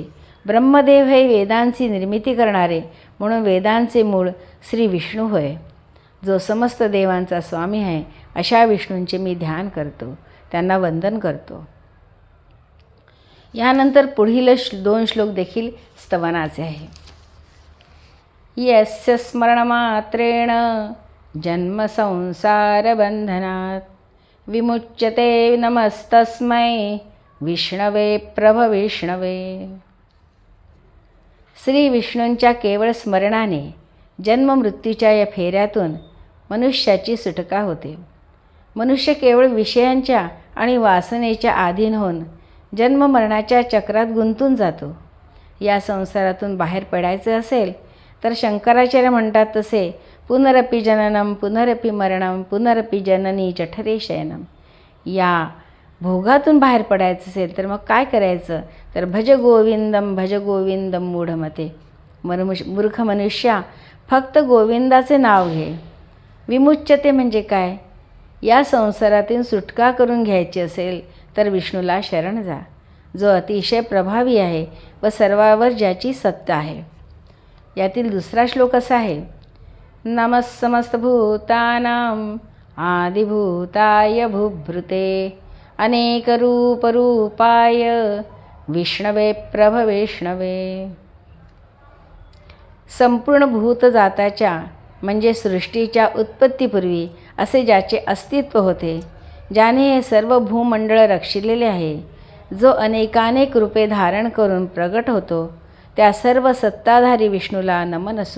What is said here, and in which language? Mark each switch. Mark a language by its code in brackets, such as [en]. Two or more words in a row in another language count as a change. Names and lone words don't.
[mr] ब्रह्मदेव हे वेदांची निर्मिती करणारे म्हणून वेदांचे मूळ श्री विष्णू होय. जो समस्त देवांचा स्वामी आहे, अशा विष्णूंचे मी ध्यान करतो, त्यांना वंदन करतो. यानंतर पुढील 2 श्लोक देखील स्तवनाचे आहे. [sa] यस्य स्मरणमात्रेण जन्म संसार बंधनात विमुच्यते नमस्तस्मै विष्णवे प्रभविष्णवे. [mr] श्री विष्णूंच्या केवळ स्मरणाने जन्ममृत्यूच्या या फेऱ्यातून मनुष्याची सुटका होते. मनुष्य केवळ विषयांच्या आणि वासनेच्या अधीन होऊन जन्ममरणाच्या चक्रात गुंतून जातो. या संसारातून बाहेर पडायचे असेल तर शंकराचार्य म्हणतात तसे [sa] पुनरपि जननम पुनरपि मरणम पुनरपि जननी जठरे शयनम. [mr] या भोगातून बाहेर पडायचं असेल तर मग काय करायचं तर [sa] भज गोविंदम मूढमते. [mr] मूर्ख मनुष्या, फक्त गोविंदाचे नाव घे. विमुच्यते म्हणजे काय? या संसारातून सुटका करून घ्यायची असेल तर विष्णूला शरण जा, जो अतिशय प्रभावी आहे व सर्वावर ज्याची सत्ता आहे. यातील दुसरा श्लोक असा आहे. [sa] नमः समस्तभूतानां आदिभूताय भूभृते अनेकरूपरूपाय विष्णवे प्रभविष्णवे. [mr] संपूर्ण भूतजाताच्या म्हणजे सृष्टीच्या उत्पत्तीपूर्वी असे ज्याचे अस्तित्व होते, ज्याने हे सर्व भूमंडळ रक्षिलेले आहे, जो अनेकानेक रूपे धारण करून प्रगट होतो, त्या सर्व सत्ताधारी विष्णूला नमन असो.